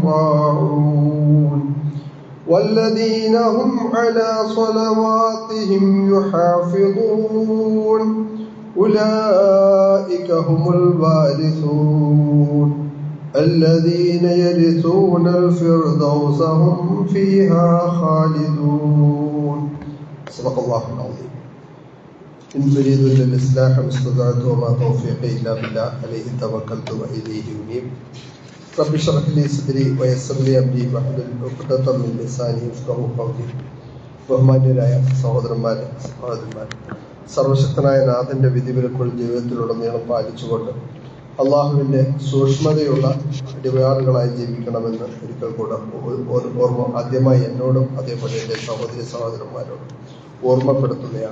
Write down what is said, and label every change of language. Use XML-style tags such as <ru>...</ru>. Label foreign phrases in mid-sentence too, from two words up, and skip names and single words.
<ar>راعون والذين هم على صلواتهم يحافظون أولئك هم الوارثون الذين يرثون الفردوس هم فيها خالدون. صدق الله العظيم. إن أريد إلا الإصلاح ما استطعت وما توفيقي إلا بالله عليه توكلت وإليه أنيب. رب اشرح لي صدري ويسر لي أمري واحلل عقدة من لساني يفقهوا قولي.</ar> <ml>ബഹുമാന്യരായ സഹോദരന്മാരെ, സർവശക്തനായ നാഥന്റെ വിധിവിലക്കുകൾ ജീവിതത്തിലുടനീളം പാലിച്ചുകൊണ്ട് അള്ളാഹുവിന്റെ സൂക്ഷ്മതയുള്ള അടിമയാറുകളായി ജീവിക്കണമെന്ന് ഒരിക്കൽ കൂടെ ഓർമ്മ ആദ്യമായി എന്നോടും അതേപോലെ എൻ്റെ സഹോദരി സഹോദരന്മാരോടും ഓർമ്മപ്പെടുത്തുകയാണ്.</ml>